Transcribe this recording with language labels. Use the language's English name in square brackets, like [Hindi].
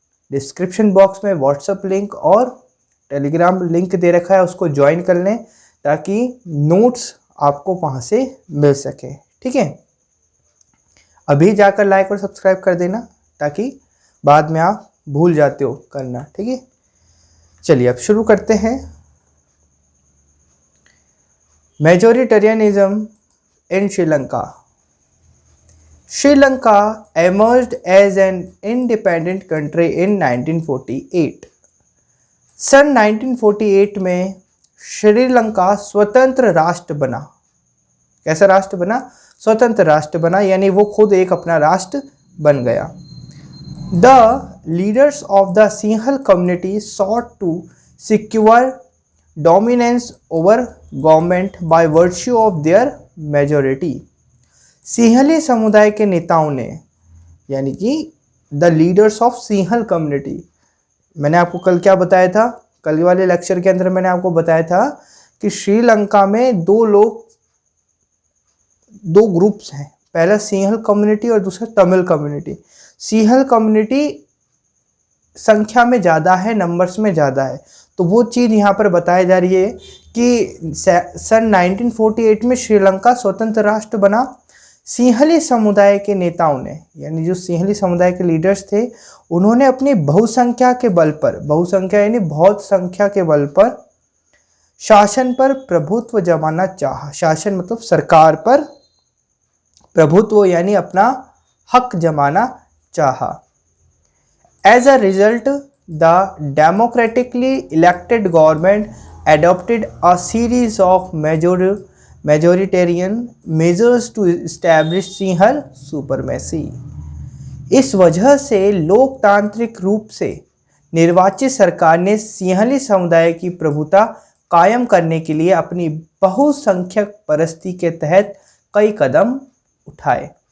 [Hindi] Description box में WhatsApp link और Telegram link दे रखा है, उसको ज्वाइन कर लें ताकि नोट्स आपको वहाँ से मिल सके। ठीक है, अभी जाकर लाइक और सब्सक्राइब कर देना ताकि बाद में आप भूल जाते हो करना। ठीक है, चलिए अब शुरू करते हैं। [English] Majoritarianism in Sri Lanka emerged as an independent country in 1948. [Hindi] सन 1948 में श्रीलंका स्वतंत्र राष्ट्र बना। कैसा राष्ट्र बना? स्वतंत्र राष्ट्र बना, यानी वो खुद एक अपना राष्ट्र बन गया। [English] The leaders of the Sinhal community sought to secure dominance over government by virtue of their majority। [Hindi] Sinhali समुदाय के नेताओं ने, यानी कि [English] the leaders of Sinhala community, [Hindi] मैंने आपको कल क्या बताया था, कल वाले लेक्चर के अंदर मैंने आपको बताया था कि श्रीलंका में दो ग्रुप्स हैं, पहला सिंहल कम्युनिटी और दूसरा तमिल कम्युनिटी। सिंहल कम्युनिटी संख्या में ज़्यादा है, नंबर्स में ज़्यादा है, तो वो चीज़ यहाँ पर बताई जा रही है कि सन 1948 में श्रीलंका स्वतंत्र राष्ट्र बना। सिंहली समुदाय के नेताओं ने, यानी जो सिंहली समुदाय के लीडर्स थे, उन्होंने अपनी बहुसंख्या के बल पर, बहुसंख्या यानी बहुत संख्या के बल पर शासन पर प्रभुत्व जमाना चाहा। शासन मतलब सरकार पर प्रभुत्व यानी अपना हक जमाना चाहा। [English] As a result the democratically elected government adopted a series of majoritarian measures to establish Sinhala supremacy। [Hindi] इस वजह से लोकतांत्रिक रूप से निर्वाचित सरकार ने सिंहली समुदाय की प्रभुता कायम करने के लिए अपनी बहुसंख्यक परस्ती के तहत कई कदम उठाए।